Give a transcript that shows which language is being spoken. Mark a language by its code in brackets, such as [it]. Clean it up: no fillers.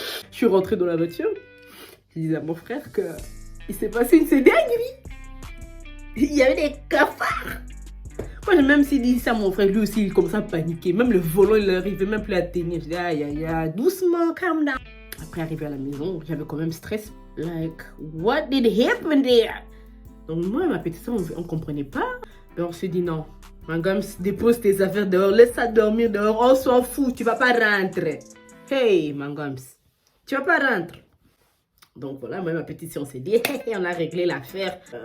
[fr] Je suis rentrée dans la voiture. Je disais à mon frère que il s'est passé une dinguerie. Il y avait des cafards. Moi, j'ai même si dit ça à mon frère, lui aussi, il commençait à paniquer. Même le volant, il n'arrivait même plus à tenir. Je dis, aïe, doucement, [en] calm down. [fr] Après, arrivé à la maison, j'avais quand même stress. [en] Like, what did happen there? [fr] Donc, moi et ma petite soeur, on ne comprenait pas. Et on s'est dit, non, Mangams, dépose tes affaires dehors, laisse ça dormir dehors, on s'en fout, tu vas pas rentrer. Hey, Mangams, tu vas pas rentrer. Donc voilà, moi et ma petite soeur, on s'est dit, on a réglé l'affaire.